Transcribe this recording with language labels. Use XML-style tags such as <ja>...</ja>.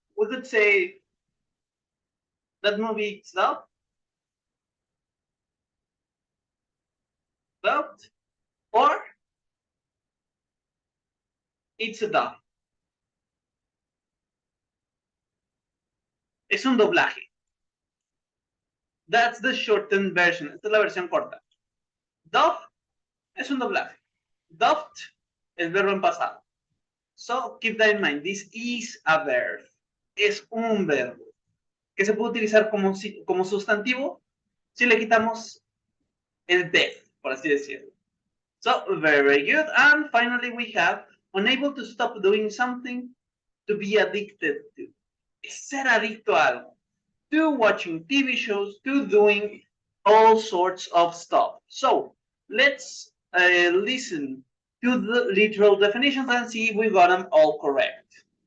<en>We could say that movie is dubbed, or it's a dub. Es un doblaje. That's the shortened version.</en> <es>Esta es la versión corta. Dub es un doblaje. Dubbed es verbo en pasado. So keep that in mind. This is a verb. Es un verbo que se puede utilizar como sustantivo si le quitamos el def, por así decirlo.</es> <en>So very good. And finally we have unable to stop doing something, to be addicted to.</en> <es>Es ser adicto a algo. To watching TV shows, to doing all sorts of stuff.</es> <en>So let's listen to the literal definitions and see if we got them all correct.</en>